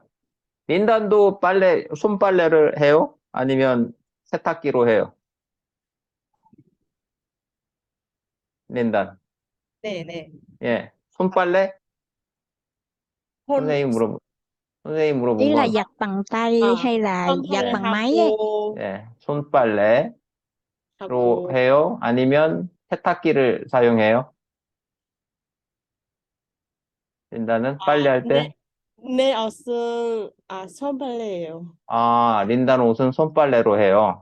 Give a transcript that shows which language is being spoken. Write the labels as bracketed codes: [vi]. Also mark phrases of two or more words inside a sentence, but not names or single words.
[ko] 린단도 손빨래를 해요? 아니면 세탁기로 해요? 린단. 네네. 예, 손빨래? 혼, 선생님 물어보, 선생님 물어본 [vi] Ý là [ko] 건 [vi] giặt bằng tay hay là giặt [ko] 선발을 [vi] bằng máy ấy. [ko] 손빨래로 하고, 해요? 아니면 세탁기를 사용해요? 린단은 빨래할 근데 때? 내 옷은 손빨래예요. 린다는 옷은 손빨래로 해요.